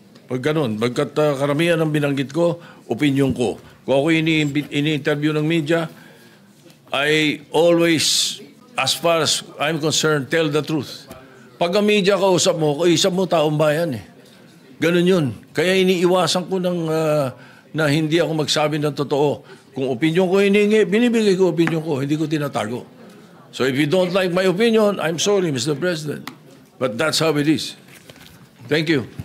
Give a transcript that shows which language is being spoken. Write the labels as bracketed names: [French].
[Filipino] Pag ganun, pagkat karamihan ng binanggit ko, opinion ko. [English] Kung ako ini-interview ng media, I always, as far as I'm concerned, tell the truth. [Filipino] Pag ang media kausap mo taong bayan eh. Ganun yun. Kaya iniiwasan ko na hindi ako magsabi ng totoo. Kung opinion ko hiningi, binibigay ko opinion ko, hindi ko tinatago. [English] So if you don't like my opinion, I'm sorry, Mr. President. But that's how it is. Thank you.